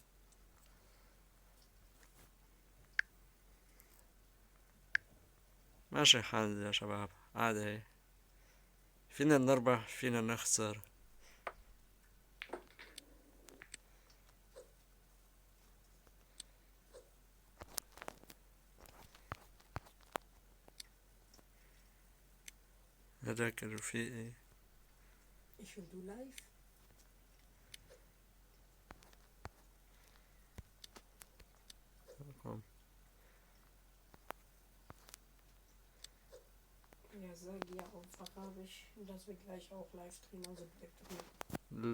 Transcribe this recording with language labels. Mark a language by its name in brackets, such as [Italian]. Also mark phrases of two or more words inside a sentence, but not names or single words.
[Arabic] ماشي حال يا شباب، عادي، فينا نربح فينا نخسر. هذاك رفيقي. [German] Ich will du live. Ja, sag ja auf Arabisch, dass wir gleich auch live streamen, also bleibt drin.